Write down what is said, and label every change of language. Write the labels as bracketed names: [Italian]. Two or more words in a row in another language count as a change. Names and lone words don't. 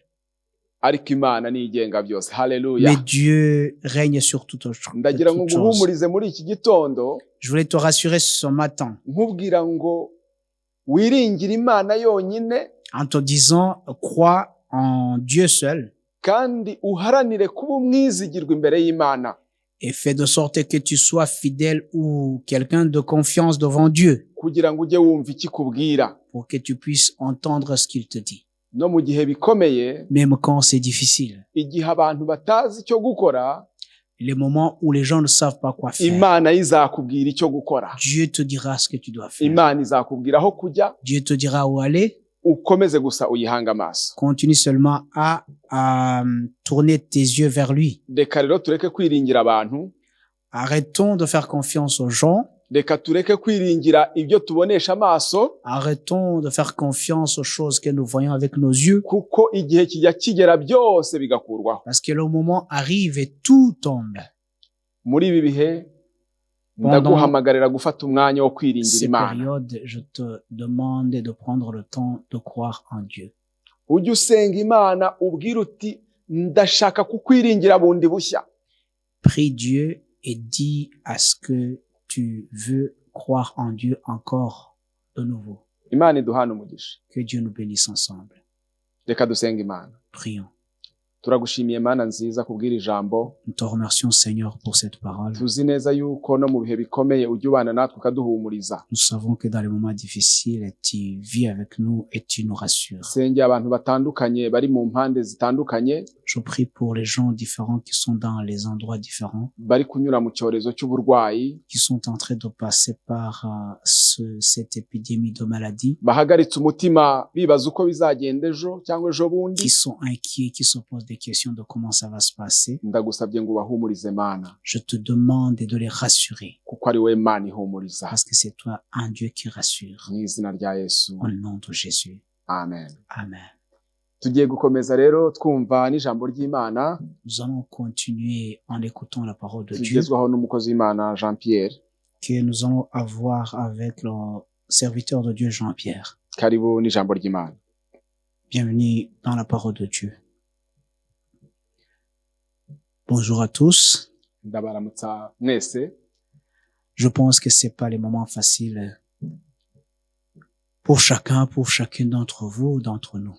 [Kinyarwanda] Ariko Imana ni igenga byose. Hallelujah. [French] Mais Dieu règne sur toutes choses. [Kinyarwanda] Ndagira ngo nguhumurize muri iki gitondo. [French] Je voulais te rassurer ce matin. [Kinyarwanda] Nkubwira ngo wiringire Imana yonyine, [French] en te disant crois en Dieu seul. [Kinyarwanda] Kandi uharanire kuba umwizigirwa imbere y'Imana. [French] Et fais de sorte que tu sois fidèle ou quelqu'un de confiance devant Dieu. [Kinyarwanda] Kugira ngo ujye wumva ikikubwira. [French] Pour que tu puisses entendre ce qu'il te dit. [Kinyarwanda] No mu gihe bikomeye, [French] même quand c'est difficile. [Kinyarwanda] Igihe abantu batazi icyo gukora, [French] les moments où les gens ne savent pas quoi faire. [Kinyarwanda] Imana izakubwira icyo gukora. [French] Dieu te dira ce que tu dois faire. [Kinyarwanda] Imana izakubwira aho kujya. [French] Dieu te dira où aller. [Kinyarwanda] Ukomeze gusa uyihanga amaso. [French] Continue seulement à tourner tes yeux vers lui. [Kinyarwanda] Reka rero tureke kwiringira abantu. [French] Arrêtons de faire confiance aux gens. [Kinyarwanda] Reka tureke kwiringira ibyo tubonesha amaso. [French] Arrêtons de faire confiance aux choses que nous voyons avec nos yeux. [Kinyarwanda] Kuko igihe kijya kigera byose bigakurwaho. [French] Parce que le moment arrive et tout tombe. [Kinyarwanda] Muri ibi bihe ndaguhamagarira gufata umwanya wo kwiringira Imana. [French] Cette période, je te demande de prendre le temps de croire en Dieu. [Kinyarwanda] Ujye usenga Imana ubwira uti ndashaka kukwiringira bundi bushya. [French] Prie Dieu et dis à ce que tu veux croire en Dieu encore de nouveau. [Kinyarwanda] Imana iduhane umugisha. [French] Que Dieu nous bénisse ensemble. [Kinyarwanda] Reka dusenga Imana. [French] Prions. [Kinyarwanda] Turagushimiye Mana nziza kubwira ijambo. [French] Nous te remercions Seigneur pour cette parole. [Kinyarwanda] Tuzi neza yuko no mu bihe bikomeye ujye ubana natwe ukaduhumuriza. [French] Nous savons que dans les moments difficiles tu vis avec nous et tu nous rassures. [Kinyarwanda] Senge abantu batandukanye bari mu mpande zitandukanye. [French] Je prie pour les gens différents qui sont dans les endroits différents. [Kinyarwanda] Bari kunyura mu cyorezo cy'uburwayi. [French] Qui sont en train de passer par cette épidémie de maladie. [Kinyarwanda] Bahagaritse umutima bibaza uko bizagenda ejo cyangwa ejo bundi. [French] Qui sont inquiets, qui se posent des questions de comment ça va se passer. [Kinyarwanda] Ndagusabye ngo bahumurize Mana. [French] Je te demande de les rassurer. [Kinyarwanda] Kuko ari we Mana ihumuriza. [French] Parce que c'est toi un Dieu qui rassure. [Kinyarwanda] Mu izina rya Yesu. [French] Au nom de Jésus. [Kinyarwanda] Amen. [French] Amen. [Kinyarwanda] Tugiye gukomeza rero twumva n'ijambo ry'Imana. [French] Nous allons continuer en écoutant la parole de Dieu. [Kinyarwanda] Tugezwaho n'umukozi w'Imana Jean-Pierre. [French] Que nous allons avoir avec le serviteur de Dieu Jean-Pierre. [Kinyarwanda] Karibu n'ijambo ry'Imana. [French] Bienvenue dans la parole de Dieu. Bonjour à tous. [Kinyarwanda] Ndabaramutsa mwese. [French] Je pense que c'est pas les moments faciles pour chacune d'entre vous, d'entre nous.